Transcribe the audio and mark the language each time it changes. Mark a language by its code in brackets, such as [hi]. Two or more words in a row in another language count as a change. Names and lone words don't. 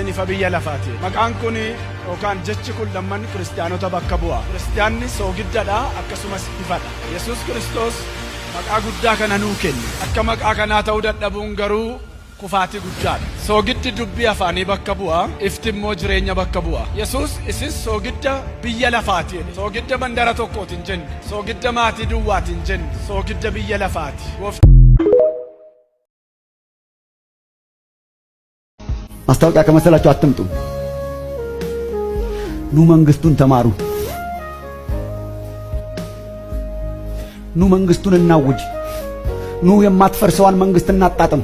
[om] ifa biyya lafaati maqaan kun yookaan jechi kun lamman kiristiyaanota bakka bu'a kiristiyaanni soogiddadha akkasumas ifadha yesus kristos maqaa guddaa kana nuu kenne akka maqaa kanaa ta'uu dadhabuun garuu kufaati guddaadha soogiddi dubbii afaanii bakka bu'a ifti immoo jireenya bakka bu'a yesus isin soogidda biyya lafaati soogidda mandara tokkootiin jenne soogidda maatii duwwaatiin jenne soogidda biyya lafaati [am] ማስታወቂያ ከመሰላችሁ አትምጡ ኑ መንግስቱን ተማሩ ኑ መንግስቱን እናውጅ ኑ የማትፈርሰዋን መንግስት እናጣጥም